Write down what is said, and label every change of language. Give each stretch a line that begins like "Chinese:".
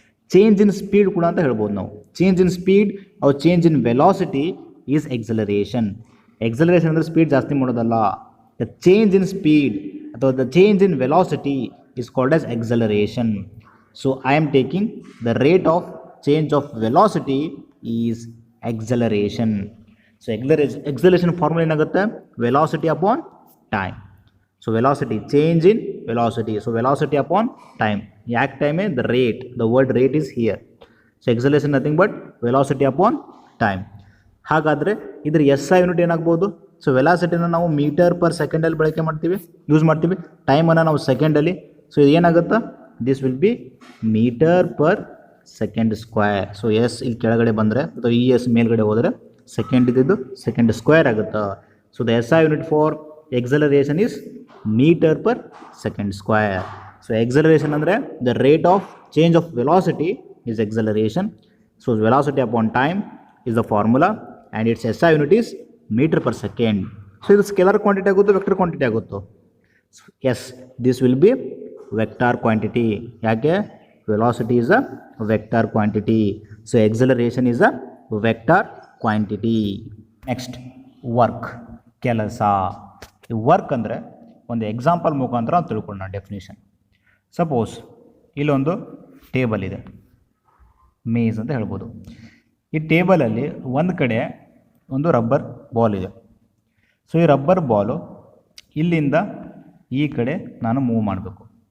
English: change in speed
Kannada: ಕೂಡ ಅಂತ ಹೇಳ್ಬೋದು ನಾವು.
English: Change in speed ಅವ್ರ change in velocity is acceleration.
Kannada: Acceleration ಅಂದರೆ ಸ್ಪೀಡ್ ಜಾಸ್ತಿ ಮಾಡೋದಲ್ಲ.
English: The change in speed ಅಥವಾ the change in velocity is called as acceleration. So I am taking the rate of change of velocity is acceleration. So acceleration formula
Kannada: ಏನಾಗುತ್ತೆ?
English: velocity upon time. So velocity, change in velocity. So velocity upon time.
Kannada: ಯಾಕೆ time?
English: the rate. The word rate is here. So acceleration nothing but velocity upon time.
Kannada: ಹಾಗಾದರೆ ಇದ್ರ S I unit ಏನಾಗ್ಬೋದು? So ವೆಲಾಸಿಟಿನ ನಾವು metre per ಸೆಕೆಂಡಲ್ಲಿ ಬಳಕೆ ಮಾಡ್ತೀವಿ, use ಮಾಡ್ತೀವಿ. ಟೈಮನ್ನು ನಾವು ಸೆಕೆಂಡಲ್ಲಿ. ಸೊ ಇದು ಏನಾಗುತ್ತಾ?
English: This will be metre per second square.
Kannada: So S ಇಲ್ಲಿ ಕೆಳಗಡೆ ಬಂದರೆ ಅಥವಾ ಇ ಎಸ್ ಮೇಲ್ಗಡೆ ಹೋದರೆ ಸೆಕೆಂಡ್ ಇದ್ದಿದ್ದು ಸೆಕೆಂಡ್ ಸ್ಕ್ವೇರ್ ಆಗುತ್ತೆ.
English: So the S I unit for acceleration is metre per second square. So acceleration ಅಂದರೆ the rate of change of velocity is acceleration. So velocity upon time is the formula and its S I unit is metre per second.
Kannada: So ಇದು scalar quantity ಆಗುತ್ತೋ vector quantity ಆಗುತ್ತೋ?
English: Yes, this will be vector quantity. ಯಾಕೆ? velocity is a vector quantity. So acceleration is a vector quantity. Next, work, ಕೆಲಸ.
Kannada: ಈ work ಅಂದರೆ ಒಂದು example ಮುಖಾಂತರ ತಿಳ್ಕೊಳ್ಳೋಣ ಡೆಫಿನೇಷನ್. ಸಪೋಸ್ ಇಲ್ಲೊಂದು ಟೇಬಲ್ ಇದೆ, ಮೇಜ್ ಅಂತ ಹೇಳ್ಬೋದು. ಈ ಟೇಬಲಲ್ಲಿ ಒಂದು ಕಡೆ ಒಂದು ರಬ್ಬರ್ ಬಾಲ್ ಇದೆ. ಸೊ ಈ ರಬ್ಬರ್ ಬಾಲು ಇಲ್ಲಿಂದ ಈ ಕಡೆ ನಾನು ಮೂವ್ ಮಾಡಬೇಕು.